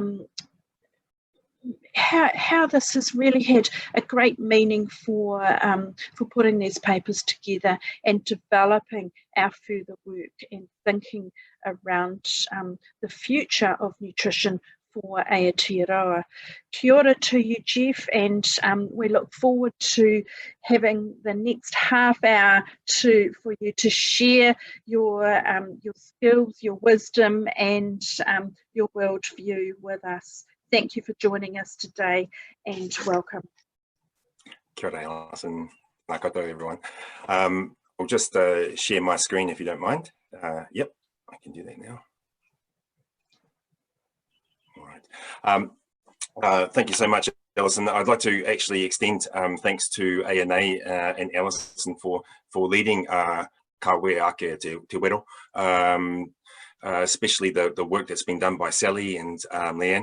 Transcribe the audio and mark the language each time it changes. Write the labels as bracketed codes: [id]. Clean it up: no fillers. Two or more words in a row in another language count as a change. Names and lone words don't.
[en] how this has really had a great meaning for putting these papers together and developing our further work and thinking around the future of nutrition for Aotearoa. [mi] Kia ora [en] to you, Jeff, and we look forward to having the next half hour for you to share your skills, your wisdom, and your worldview with us. Thank you for joining us today, and welcome. [mi] Kia ora, Alison. Nā koutou, [en] everyone. I'll just share my screen if you don't mind. Yep, I can do that now. All right. Thank you so much, Alison. I'd like to actually extend thanks to ANA and Alison for leading Kawea Aotearoa, especially the work that's been done by Sally and Leanne.